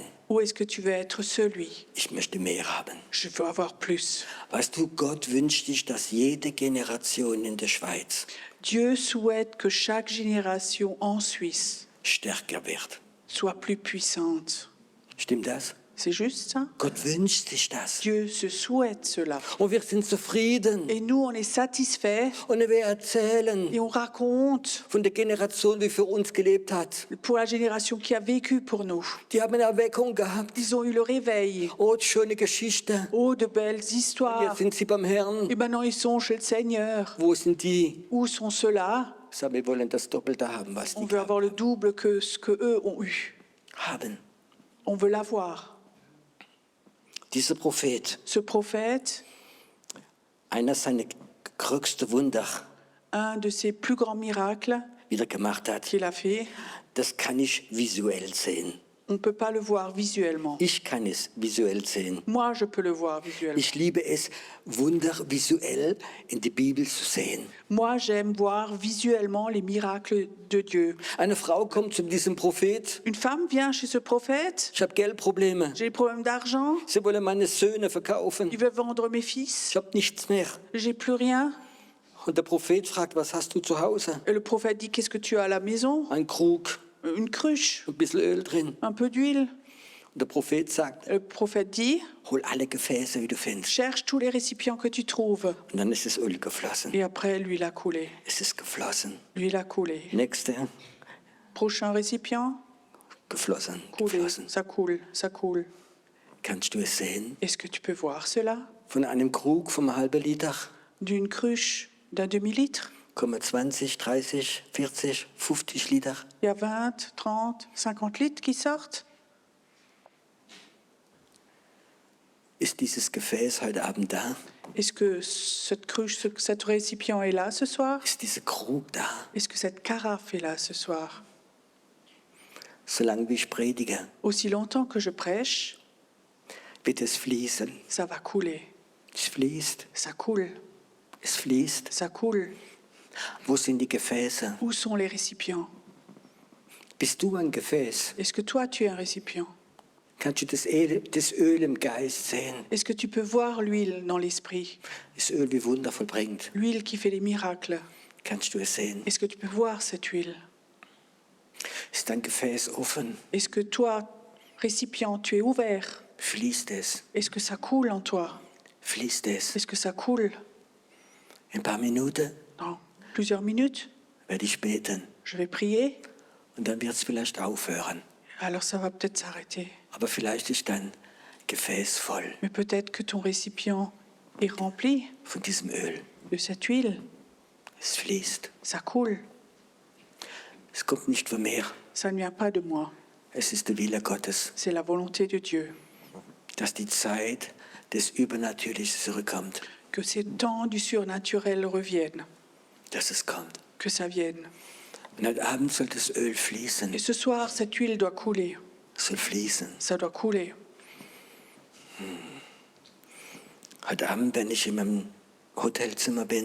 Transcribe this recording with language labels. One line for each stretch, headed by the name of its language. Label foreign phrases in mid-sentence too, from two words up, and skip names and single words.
French: Ou est-ce que tu veux être celui?
German: Ich möchte mehr haben.
French: Je veux avoir plus.
German: Weißt du, Gott wünscht sich, dass jede Generation in der Schweiz
French: Dieu souhaite que chaque génération en Suisse
German: stärker wird.
French: soit plus puissante.
German: Stimmt das?
French: C'est juste ça?
German: Gott wünscht sich das.
French: Dieu se souhaite cela.
German: Und wir sind zufrieden.
French: Et nous, on est satisfaits
German: Und wir erzählen
French: et on raconte
German: von der Generation, die für uns gelebt hat.
French: pour la génération qui a vécu pour nous.
German: Die haben eine Erweckung gehabt.
French: Ils ont eu le réveil.
German: Oh, schöne Geschichte.
French: Oh, de belles
German: Jetzt
French: histoires.
German: sind sie beim Herrn.
French: Et maintenant, ils sont chez le Seigneur.
German: Wo sind die?
French: Où sont ceux-là?
German: Sag, wir wollen das Doppelte haben, was
French: On
German: die
French: veut avoir le double que ce que eux ont eu.
German: haben.
French: On veut l'avoir.
German: Dieser Prophet,
French: Ce prophète,
German: einer seiner größten Wunder
French: un de ses plus grands miracles
German: wieder gemacht hat,
French: qu'il a fait,
German: das kann ich visuell sehen.
French: on ne peut pas le voir visuellement.
German: Ich kann es visuell sehen.
French: Moi, je peux le voir visuellement.
German: Ich liebe es, Wunder visuell in die Bibel zu sehen.
French: Moi, j'aime voir visuellement les miracles de Dieu.
German: Eine Frau kommt zu diesem Prophet.
French: Une femme vient chez ce prophète.
German: Ich habe Geldprobleme.
French: J'ai des problèmes d'argent.
German: Sie wollen meine Söhne verkaufen.
French: Il veut vendre mes fils.
German: Ich habe nichts mehr.
French: J'ai plus rien.
German: Und der Prophet fragt, was hast du zu Hause?
French: Et le prophète dit, qu'est-ce que tu as à la maison?
German: Ein Krug,
French: Une cruche,
German: ein bisschen Öl drin.
French: un peu d'huile.
German: Und der Prophet sagt,
French: Le prophète dit,
German: hol alle Gefäße, wie du findest.
French: cherche tous les récipients que tu trouves.
German: Und dann ist das Öl geflossen.
French: Et après, l'huile a coulé.
German: Es ist geflossen.
French: L'huile a coulé.
German: Nächste,
French: Prochain récipient,
German: geflossen,
French: coulé.
German: geflossen.
French: Ça coule, ça coule.
German: Kannst du es sehen?
French: Est-ce que tu peux voir cela?
German: Von einem Krug vom halben Liter
French: D'une cruche d'un demi-litre,
German: kommen 20, 30, 40, 50 Liter.
French: il y a 20, 30, 50 litres qui sortent.
German: Ist dieses Gefäß heute Abend da?
French: Est-ce que cette cruche, cet récipient est là ce soir?
German: Ist dieser Krug da?
French: Est-ce que cette carafe est là ce soir?
German: Solange wie ich predige,
French: Aussi longtemps que je prêche,
German: wird es fließen.
French: ça va couler.
German: Es fließt,
French: Ça coule,
German: es fließt.
French: ça coule.
German: Wo sind die Gefäße?
French: Où sont les récipients?
German: Bist du ein Gefäß?
French: Est-ce que toi, tu es un récipient?
German: Kannst du das Öl im Geist sehen?
French: Est-ce que tu peux voir l'huile dans l'esprit?
German: Das Öl wie Wunder vollbringt.
French: L'huile qui fait les miracles.
German: Kannst du es sehen?
French: Est-ce que tu peux voir cette huile?
German: Ist dein Gefäß offen?
French: Est-ce que toi, récipient, tu es ouvert?
German: Fließt es?
French: Est-ce que ça coule en toi?
German: Fließt es?
French: Est-ce que ça coule?
German: In ein paar Minuten
French: Dans plusieurs minutes,
German: werde ich beten.
French: je vais prier.
German: Und dann wird es vielleicht aufhören.
French: Alors ça va peut-être s'arrêter.
German: Aber vielleicht ist dein Gefäß voll
French: Mais peut-être que ton récipient est rempli
German: von diesem Öl.
French: de cette huile.
German: Es fließt.
French: Ça coule.
German: Es kommt nicht von mir.
French: Ça ne vient pas de moi.
German: Es ist der Wille Gottes,
French: C'est la volonté de Dieu.
German: dass die Zeit des Übernatürlichen zurückkommt.
French: Que ces temps du surnaturel reviennent.
German: Dass es kommt.
French: Que ça vienne.
German: Und heute Abend soll das Öl fließen.
French: Et ce soir, cette huile doit couler.
German: Soll fließen.
French: Ça doit couler.
German: Heute Abend, wenn ich in meinem Hotelzimmer bin,